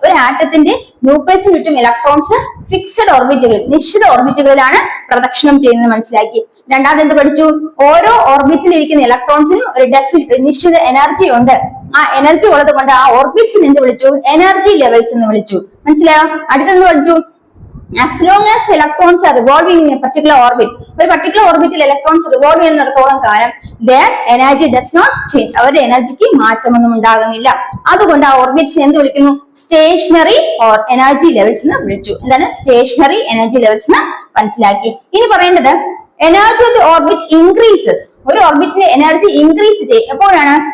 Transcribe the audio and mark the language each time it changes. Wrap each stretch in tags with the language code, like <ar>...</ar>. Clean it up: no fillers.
<ml>ഒരു ആറ്റത്തിന്റെ ന്യൂക്ലിയസിന് ചുറ്റും electrons fixed ഓർബിറ്റുകൾ, നിശ്ചിത ഓർബിറ്റുകളിലാണ് പ്രദക്ഷിണം ചെയ്യുന്നത് മനസ്സിലാക്കി. രണ്ടാമത് എന്ത് പഠിച്ചു? ഓരോ ഓർബിറ്റിൽ ഇരിക്കുന്ന ഇലക്ട്രോൺസിനും ഒരു നിശ്ചിത എനർജി ഉണ്ട്. ആ എനർജി ഉള്ളത് കൊണ്ട് ആ ഓർബിറ്റ്സിന് എന്ത് വിളിച്ചു? എനർജി ലെവൽസ് എന്ന് വിളിച്ചു. മനസ്സിലായോ? അടുത്തെന്ത് പഠിച്ചു?</ml> <en>As long as electrons are revolving in a particular orbit,</en> <ml>ഒരു പർട്ടിക്കുലർ ഓർബിറ്റിൽ ഇലക്ട്രോൺസ് റിവോൾവ് ചെയ്യുന്നിടത്തോളം കാലം</ml> <en>their energy does not change.</en> <ml>അവരുടെ എനർജിക്ക് മാറ്റമൊന്നും ഉണ്ടാകുന്നില്ല. അതുകൊണ്ട് ആ ഓർബിറ്റ്സ് എന്ത് വിളിക്കുന്നു? സ്റ്റേഷനറി ഓർ എനർജി ലെവൽസ് എന്ന് വിളിച്ചു. എന്താണ് സ്റ്റേഷനറി എനർജി ലെവൽസ് എന്ന് മനസ്സിലാക്കി. ഇനി പറയേണ്ടത്</ml> <en>Energy of the orbit increases.</en> <ml>ഒരു ഓർബിറ്റിന്റെ എനർജി ഇൻക്രീസ് ചെയ്യും എപ്പോഴാണ്?</ml>